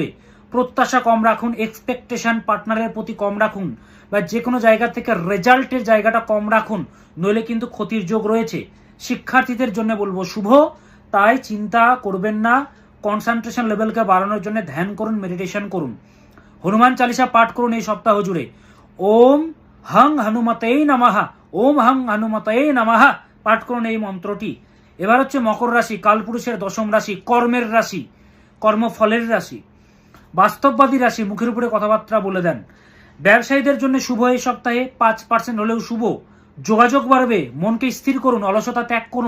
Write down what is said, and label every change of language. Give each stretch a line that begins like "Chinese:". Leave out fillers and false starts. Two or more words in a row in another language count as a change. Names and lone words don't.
Bangla: প্রত্যাশা কম রাখুন, এক্সপেকটেশন পার্টনারের প্রতি কম রাখুন, বা যে কোনো জায়গা থেকে রেজাল্টের জায়গাটা কম রাখুন, নইলে কিন্তু ক্ষতির যোগ রয়েছে। শিক্ষার্থীদের জন্য বলবো শুভ, তাই চিন্তা করবেন না।
English: concentration levelকে
Bangla: বাড়ানোর জন্য ধ্যান করুন, মেডিটেশন করুন, হনুমান চালিসা পাঠ করুন এই সপ্তাহ জুড়ে।
Sanskrit: ওম হং হনুমতেই নমঃ, ওম হং হনুমতেই নমঃ
Bangla: পাঠ করুন এই মন্ত্রটি। এবার হচ্ছে মকর রাশি, কালপুরুষের দশম রাশি, কর্মের রাশি, কর্মফলের রাশি, বাস্তববাদী রাশি, মুখের উপরে কথাবার্তা বলে দেন। ব্যবসায়ীদের জন্য শুভ এই সপ্তাহে, 5% হলেও শুভ। যোগাযোগ বাড়বে, মনকে স্থির করুন, অলসতা ত্যাগ করুন।